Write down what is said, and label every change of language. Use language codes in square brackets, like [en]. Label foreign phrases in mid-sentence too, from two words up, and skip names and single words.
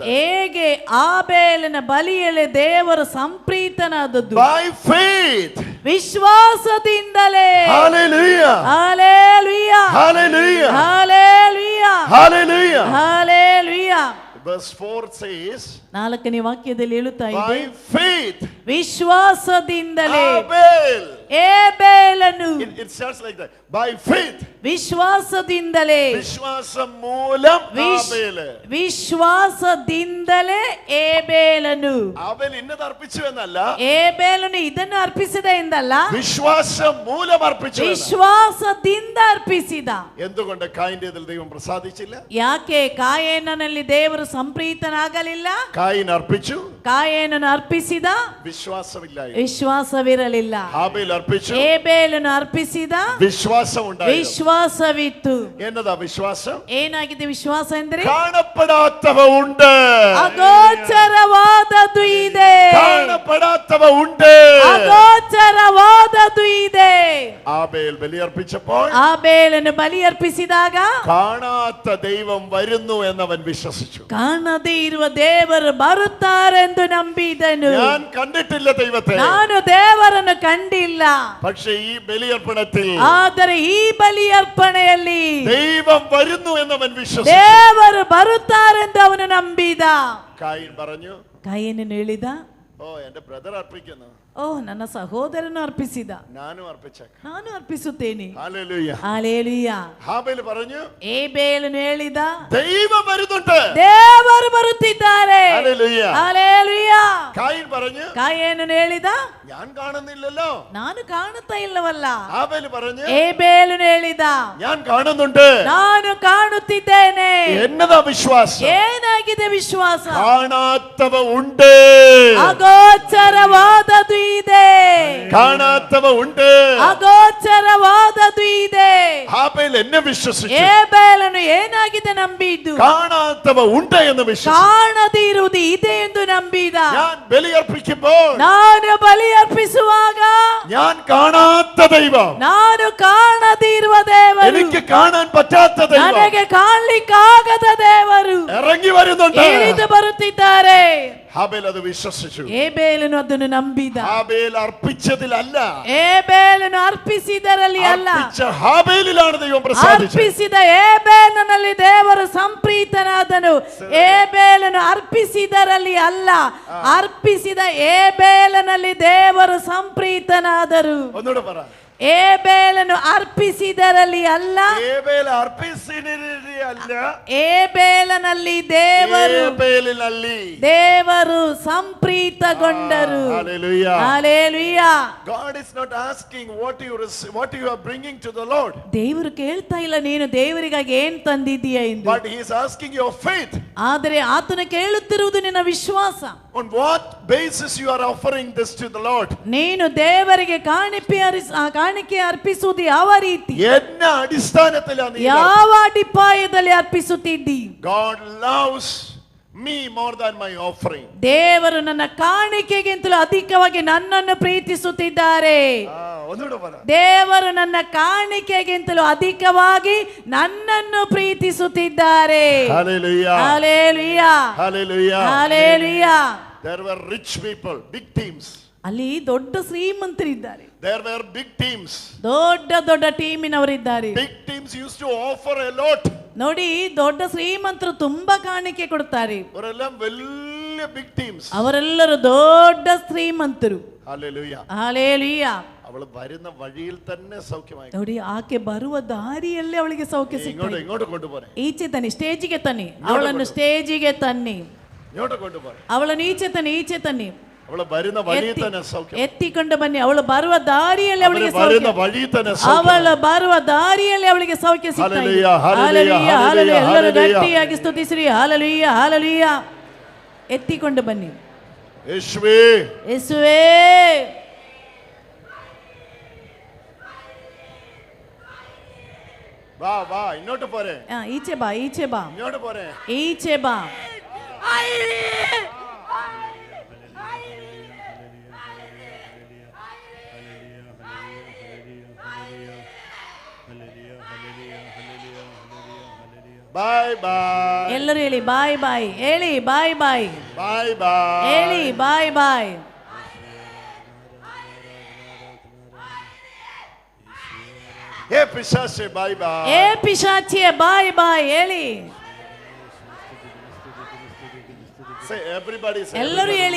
[kn] ಹೇಗೆ ಆಬೇಲನ ಬಲಿಯಲ್ಲಿ ದೇವರು ಸಂಪ್ರೀತನಾದದ್ದು? [en] By faith. [kn] ವಿಶ್ವಾಸದಿಂದಲೇ. [en] Hallelujah. Hallelujah. Hallelujah. Hallelujah. Hallelujah. Hallelujah. Verse 4 says, [kn] ನಾಲ್ಕನೇ ವಾಕ್ಯದಲ್ಲಿ ಹೇಳುತ್ತಾ ಇದೆ, [en] by faith [kn] ವಿಶ್ವಾಸದಿಂದಲೇ [en] Abel. [kn] ಏಬೇಲನು. [en] It starts like that. By faith. [kn] ವಿಶ್ವಾಸದಿಂದಲೇ. [ml] വിശ്വാസം മൂലം ആബേൽ. [kn] ವಿಶ್ವಾಸದಿಂದಲೇ ಏಬೇಲನು. [ml] ആബേൽ ഇന്നത് അർപ്പിച്ചു എന്നല്ല, [kn] ಏಬೇಲನು ಇದನ್ನು ಅರ್ಪಿಸಿದ ಎಂದಲ್ಲ, [ml] വിശ്വാസം മൂലം അർപ്പിച്ചു. [kn] ವಿಶ್ವಾಸದಿಂದ ಅರ್ಪಿಸಿದ. [ml] എന്തുകൊണ്ട് കായിന്റേതിൽ ദൈവം പ്രസാദിച്ചില്ല? [kn] ಯಾಕೆ ಕಾಯೇನನಲ್ಲಿ ದೇವರು ಸಂಪ್ರೀತನಾಗಲಿಲ್ಲ. [ml] കായിൻ അർപ്പിച്ചു, [kn] ಕಾಯೇನನು ಅರ್ಪಿಸಿದ, ವಿಶ್ವಾಸವಿರಲಿಲ್ಲ. [ml] ഹാബേൽ അർപ്പിച്ചു, [kn] ಹೇಬೇಲನು ಅರ್ಪಿಸಿದ, [ml] വിശ്വാസം ഉണ്ടായിരുന്നു. [kn] ವಿಶ್ವಾಸವಿತ್ತು. [ml] എന്നതാ വിശ്വാസം? [kn] ಏನಾಗಿದೆ ವಿಶ್ವಾಸ ಎಂದ್ರೆ? [ml] കാണപ്പെടാത്തവ ഉണ്ട്, [kn] ಅಗೋಚರವಾದದ್ದು ಇದೆ. [ml] കാണപ്പെടാത്തവ ഉണ്ട്, [kn] ಅಗೋಚರವಾದದ್ದು ಇದೆ. [ml] ആബേൽ ബലിയർപ്പിച്ചപ്പോൾ [kn] ಆಬೇಲನು ಬಲಿ ಅರ್ಪಿಸಿದಾಗ [ml] കാണാത്ത ദൈവം വരുന്നു എന്നവൻ വിശ്വസിച്ചു. [kn] ಕಾಣದೇ ಇರುವ ದೇವರು ಬರುತ್ತಾರೆಂದು ನಂಬಿದನು. [ml] ഞാൻ കണ്ടിട്ടില്ല ദൈവത്തെ, [kn] ನಾನು ದೇವರನ್ನು ಕಂಡಿಲ್ಲ. [ml] പക്ഷേ ഈ ബലിയർപ്പണത്തിൽ [kn] ಆದರೆ ಈ ಬಲಿ ಅರ್ಪಣೆಯಲ್ಲಿ [ml] ദൈവം വരുന്നു എന്നവൻ വിശ്വസിച്ചു. [kn] ದೇವರು ಬರುತ್ತಾರೆಂದು ಅವನು ನಂಬಿದ. [ml] കായിൻ പറഞ്ഞു, [kn] ಕಾಯೇನನು ಹೇಳಿದ, [ml] ഓ എന്റെ ബ്രദർ അർപ്പിക്കുന്നു, [kn] ಓ ನನ್ನ ಸಹೋದರನು ಅರ್ಪಿಸಿದ, [ml] ഞാനും അർപ്പിച്ചേക്കാം. [kn] ನಾನು ಅರ್ಪಿಸುತ್ತೇನೆ. [ml] ഹല്ലേലൂയ. [kn] ಹಲ್ಲೆಲೂಯಾ. [ml] ഹാബേൽ പറഞ്ഞു, [kn] ಹೇಬೇಲನು ಹೇಳಿದ, [ml] ദൈവം വരുന്നുണ്ട്, [kn] ದೇವರು ಬರುತ್ತಿದ್ದಾರೆ. [ml] ഹല്ലേലൂയ. [kn] ಹಲ್ಲೆಲೂಯಾ. [ml] കായിൻ പറഞ്ഞു, [kn] ಕಾಯೇನನು ಹೇಳಿದ, [ml] ഞാൻ കാണുന്നില്ലല്ലോ. [kn] ನಾನು ಕಾಣುತ್ತಾ ಇಲ್ಲವಲ್ಲ. [ml] ഹാബേൽ പറഞ്ഞു, [kn] ಹೇಬೇಲನು ಹೇಳಿದ, [ml] ഞാൻ കാണുന്നുണ്ട്. [kn] ನಾನು ಕಾಣುತ್ತಿದ್ದೇನೆ. [ml] എന്നതാ വിശ്വാസം? [kn] ಏನಾಗಿದೆ ವಿಶ್ವಾಸ? [ml] കാണാത്തവ ഉണ്ട്, [kn] ಅಗೋಚರವಾದದ್ದು ಇದೆ. [ml] കാണാത്തവ ഉണ്ട്. [kn] ಅಗೋಚರವಾದದ್ದು ಇದೆ. [ml] ഹാബേൽ എന്നെ വിശ്വസിച്ചു, [kn] ಹೇಬೇಲನು ಏನಾಗಿದೆ ನಂಬಿದ್ದು? [ml] കാണാത്തവ ഉണ്ട് എന്ന് വിശ്വസിച്ചു. [kn] ಕಾಣದೇ ಇರುವುದು ಇದೆ ಎಂದು ನಂಬಿದ. [ml] ഞാൻ ബലിയർപ്പിക്കുമ്പോൾ [kn] ನಾನು ಬಲಿ ಅರ್ಪಿಸುವಾಗ [ml] ഞാൻ കാണാത്ത ദൈവം, [kn] ನಾನು ಕಾಣದೇ ಇರುವ ದೇವರು, [ml] എനിക്ക് കാണാൻ പറ്റാത്ത ദൈവം [kn] ನನಗೆ ಕಾಣಲಿಕ್ಕಾಗದ ದೇವರು [ml] ഇറങ്ങി വരുന്നുണ്ട്. [kn] ಇಳಿದು ಬರುತ್ತಿದ್ದಾರೆ. [ml] ഹാബേൽ അത് വിശ്വസിച്ചു. [kn] ಹೇಬೇಲನು ಅದನ್ನು ನಂಬಿದ. [ml] ഹാബേൽ അർപ്പിച്ചതിലല്ല, [kn] ಹೇಬೇಲನು ಅರ್ಪಿಸಿದರಲ್ಲಿ ಅಲ್ಲ, [ml] അർപ്പിച്ച ഹാബേലിലാണ് ദൈവം പ്രസാദിച്ചത്. [kn] ಅರ್ಪಿಸಿದ ಹೇಬೇಲನಲ್ಲಿ ದೇವರು ಸಂಪ್ರೀತನಾದನು. ಹೇಬೇಲನು ಅರ್ಪಿಸಿದರಲ್ಲಿ ಅಲ್ಲ, ಅರ್ಪಿಸಿದ ಹೇಬೇಲನಲ್ಲಿ ದೇವರು ಸಂಪ್ರೀತನಾದರು. [ml] ഒന്നുകൂടെ പറ. [kn] ಹೇಬೇಲನು ಅರ್ಪಿಸಿದರಲ್ಲಿ ಅಲ್ಲ, [ml] ഹാബേൽ അർപ്പിച്ചതിലല്ല, [kn] ಹೇಬೇಲನಲ್ಲಿ ದೇವರು ಸಂಪ್ರೀತಗೊಂಡರು. [en] Hallelujah. [kn] ಹಲ್ಲೆಲೂಯಾ. [en] God is not asking what you are bringing to the Lord, [kn] ದೇವರು ಕೇಳ್ತಾ ಇಲ್ಲ ನೀನು ದೇವರಿಗಾಗಿ ಏನ್ ತಂದಿದ್ದೀಯಾ ಎಂದು, [en] but he is asking your faith. [kn] ಆದರೆ ಆತನು ಕೇಳುತ್ತಿರುವುದು ನಿನ್ನ ವಿಶ್ವಾಸ. [en] On what basis you are offering this to the Lord? [kn] ನೀನು ದೇವರಿಗೆ ಕಾಣಿಕೆ ಅರ್ಪಿಸುವುದು ಯಾವ ರೀತಿ, [ml] എന്ന അടിസ്ഥാനത്തിലാണ് നീ [kn] ಯಾವ ಅಡಿಪಾಯದಲ್ಲಿ ಅರ್ಪಿಸುತ್ತಿದ್ದಿ? [en] God loves me more than my offering. [kn] ದೇವರು ನನ್ನ ಕಾಣಿಕೆಗಿಂತಲೂ ಅಧಿಕವಾಗಿ ನನ್ನನ್ನು ಪ್ರೀತಿಸುತ್ತಿದ್ದಾರೆ. [ml] ഒന്നുകൂടെ പറ. [kn] ದೇವರು ನನ್ನ ಕಾಣಿಕೆಗಿಂತಲೂ ಅಧಿಕವಾಗಿ ನನ್ನನ್ನು ಪ್ರೀತಿಸುತ್ತಿದ್ದಾರೆ. [en] Hallelujah. [kn] ಹಲ್ಲೆಲೂಯಾ. [en] Hallelujah. [kn] ಹಲ್ಲೆಲೂಯಾ. [en] There were rich people, big teams. [kn] ಅಲ್ಲಿ ದೊಡ್ಡ ಶ್ರೀಮಂತರಿದ್ದಾರೆ. [en] There were big teams. [kn] ದೊಡ್ಡ ದೊಡ್ಡ ಟೀಮಿನವರಿದ್ದಾರೆ. [en] Big teams used to offer a lot. [kn] ನೋಡಿ, ದೊಡ್ಡ ಶ್ರೀಮಂತರು ತುಂಬಾ ಕಾಣಿಕೆ ಕೊಡ್ತಾರೆ. [ml] അവരെല്ലാം വലിയ [en] big teams. [kn] ಅವರೆಲ್ಲರೂ ದೊಡ್ಡ ಶ್ರೀಮಂತರು. [en] Hallelujah. [kn] ಹಲ್ಲೆಲೂಯಾ. [ml] അവൾ വരുന്ന വഴിയിൽ തന്നെ സൗഖ്യമായി. [kn] ನೋಡಿ, ಆಕೆ ಬರುವ ದಾರಿಯಲ್ಲೇ ಅವಳಿಗೆ ಸೌಖ್ಯ ಸಿಗ್ತದೆ. [ml] ഇങ്ങോട്ട് കൊണ്ടുപോരെ. [kn] ಈಚೆ ತನ್ನಿ, ಸ್ಟೇಜಿಗೆ ತನ್ನಿ, ಅವಳನ್ನು ಸ್ಟೇಜಿಗೆ ತನ್ನಿ, [ml] ഇങ്ങോട്ട് കൊണ്ടുപോരെ. [kn] ಅವಳನ್ನು ಈಚೆ ತನ್ನಿ, [ml] അവൾ വരുന്ന വഴിയിൽ തന്നെ സൗഖ്യം. [kn] ಎತ್ತಿಕೊಂಡು ಬನ್ನಿ. ಅವಳು ಬರುವ ದಾರಿಯಲ್ಲಿ ಅವಳಿಗೆ [ml] വരുന്ന [kn] ಸೌಖ್ಯ, [ml] വഴിയിൽ തന്നെ സൗഖ്യം. [kn] ಅವಳು ಬರುವ ದಾರಿಯಲ್ಲಿ ಅವಳಿಗೆ ಸೌಖ್ಯ ಸಿಗ್ತಾ ಇದೆ. ಹಲ್ಲೆಲೂಯಾ, ಹಲ್ಲೆಲೂಯಾ, ಹಲ್ಲೆಲೂಯಾ, ಹಲ್ಲೆಲೂಯಾ. ಎಲ್ಲರೂ ಹಲ್ಲೆಲೂಯಾ. ಗಟ್ಟಿಯಾಗಿ ಸ್ತುತಿಸಿರಿ. ಹಲ್ಲೆಲೂಯಾ, ಹಲ್ಲೆಲೂಯಾ. ಎತ್ತಿಕೊಂಡು ಬನ್ನಿ. [ml] യേശുവേ, [kn] ಯೇಸುವೇ, [ml] വാ വാ, ഇങ്ങോട്ട് പോരെ. [kn] ಈಚೆ ಬಾ, ಈಚೆ ಬಾ, [ml] ഇങ്ങോട്ട് പോരെ. [kn] ಈಚೆ ಬಾ. [en] bye bye. [kn] ಎಲ್ಲರೂ ಹೇಳಿ [en] bye bye, [kn] ಹೇಳಿ [en] bye bye, bye bye. [kn] ಹೇಳಿ [en] bye bye. [ml] ഹേ പിശാചേ, [en] bye bye. [kn] ಏ ಪಿಶಾಚಿಯೇ [en] bye bye, [kn] ಹೇಳಿ. [en] Say everybody say. [kn] ಎಲ್ಲರೂ ಹೇಳಿ,